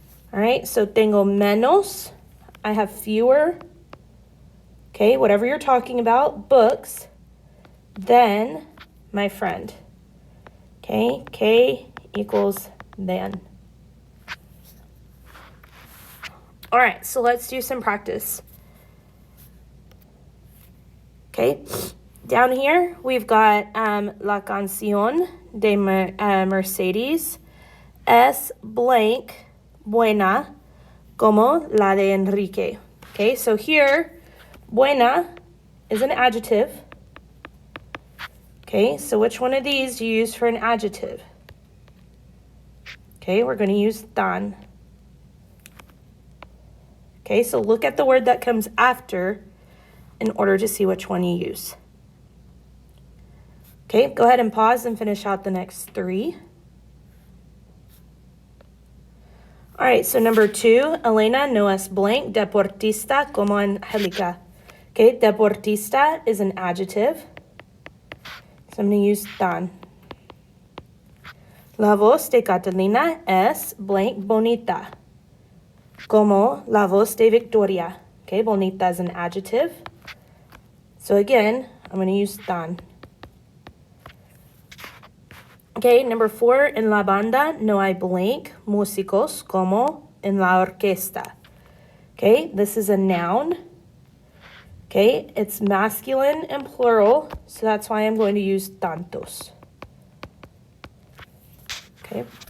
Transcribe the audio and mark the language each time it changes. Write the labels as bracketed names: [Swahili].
[English] All right, so [Spanish] tengo menos, [English] I have fewer, okay, whatever you're talking about, books, than my friend. Okay, que equals than. All right, so let's do some practice. Okay, down here we've got [Spanish] La Canción de Mercedes es blank buena como la de Enrique. [English] Okay, so here, buena is an adjective. Okay, so which one of these do you use for an adjective? Okay, we're going to use tan. Okay, so look at the word that comes after in order to see which one you use. Okay, go ahead and pause and finish out the next 3. All right, so number 2, [Spanish] Elena no es blank deportista como Angelica. [English] Okay, deportista is an adjective. So I'm going to use tan. [Spanish] La voz de Catalina es blank bonita. Como la voz de Victoria. [English] Okay, bonita is an adjective. So again, I'm going to use tan. Okay, number 4, [Spanish] en la banda no hay blank músicos como en la orquesta. [English] Okay, this is a noun. Okay, it's masculine and plural, so that's why I'm going to use tantos. Okay.